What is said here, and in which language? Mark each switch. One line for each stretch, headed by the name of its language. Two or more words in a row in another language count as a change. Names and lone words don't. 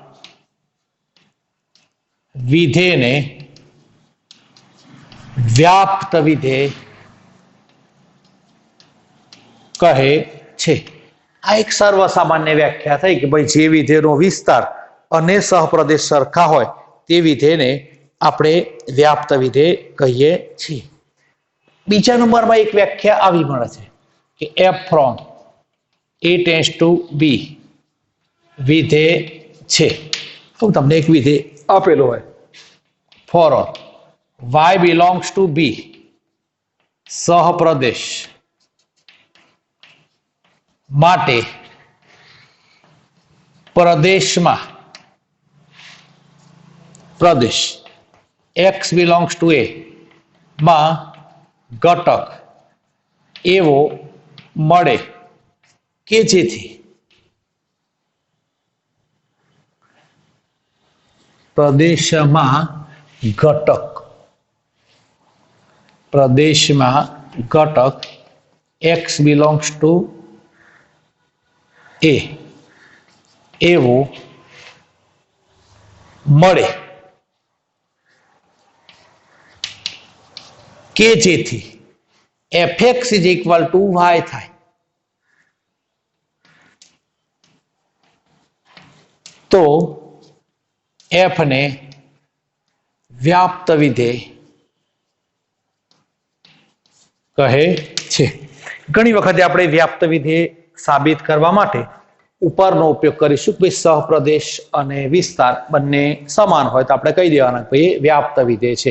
Gujarati: વિધેયને વ્યાપ્ત વિધેય કહે છે. આ એક સર્વસામાન્ય વ્યાખ્યા થઈ કે ભાઈ જે વિધેયનો વિસ્તાર અને સહપ્રદેશ સરખા હોય તે વિધેયને આપણે વ્યાપ્ત વિધેય કહીએ છીએ. બીજા નંબરમાં એક વ્યાખ્યા આવી મળે છે કે
English: f from a tends to b
Gujarati: વિધેય છે. તો તમને એક વિધેય આપેલો હોય
English: for y belongs to b
Gujarati: સહપ્રદેશ માટે પ્રદેશ
English: x belongs to a
Gujarati: માં ઘટક એવો મળે કે જેથી પ્રદેશમાં ઘટક
English: x belongs to a
Gujarati: એવો મળે કે જેથી
English: fx is equal to y
Gujarati: થાય. તો f ને વ્યાપ્ત વિધેય કહે છે. ઘણી વખતે આપણે વ્યાપ્ત વિધેય સાબિત કરવા માટે ઉપરનો ઉપયોગ કરીશું કે સહપ્રદેશ અને વિસ્તાર બંને સમાન હોય તો આપણે કહી દેવાના કે એ વ્યાપ્ત વિધેય છે.